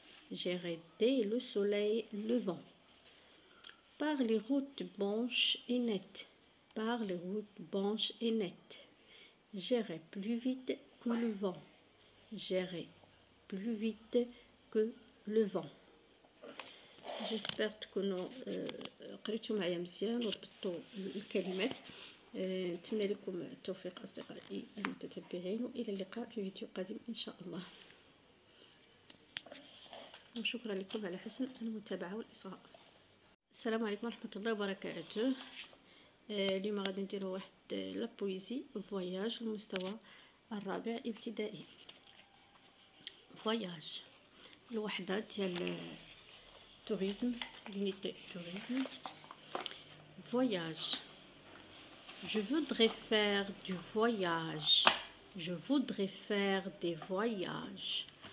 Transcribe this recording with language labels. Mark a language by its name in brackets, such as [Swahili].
[French] J'irai dès le soleil levant. Par les routes blanches et nettes, par les routes blanches et nettes, j'irai plus vite que le vent. J'irai plus vite que le vent. [Arabic] جيسبر تكونوا قريتوا معايا مزيان وضبطوا الكلمات. نتمنى لكم التوفيق أصدقائي المتتبعين، وإلى اللقاء في فيديو قادم إن شاء الله. وشكرا لكم على حسن المتابعة والإصغاء. السلام عليكم ورحمة الله وبركاته. اليوم غادي نديرو واحد [French] لا بويزي فواياج [Arabic] المستوى الرابع ابتدائي. فواياج الوحدة ديال [French] tourisme, l'unité tourisme. Voyage. Je voudrais faire du voyage. Je voudrais faire des voyages.